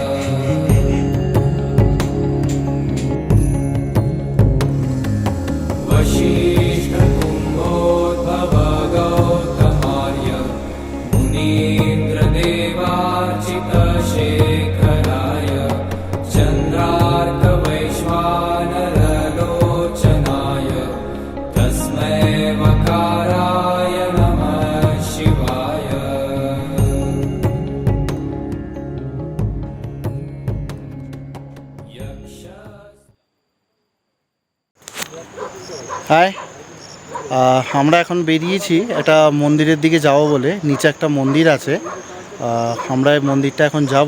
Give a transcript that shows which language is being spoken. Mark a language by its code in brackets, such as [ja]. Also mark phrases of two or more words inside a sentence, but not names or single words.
[sa] वशिष्ठकुम्भोद्भव गौतमार्य मुनीन्द्रदेवार्चितशेखराय चन्द्रार्कवैश्वानरलोचनाय तस्मै वकाराय नमः शिवाय [bn] হাই, আমরা এখন বেরিয়েছি একটা মন্দিরের দিকে যাব বলে। নিচে একটা মন্দির আছে, আমরা এই মন্দিরটা এখন যাব।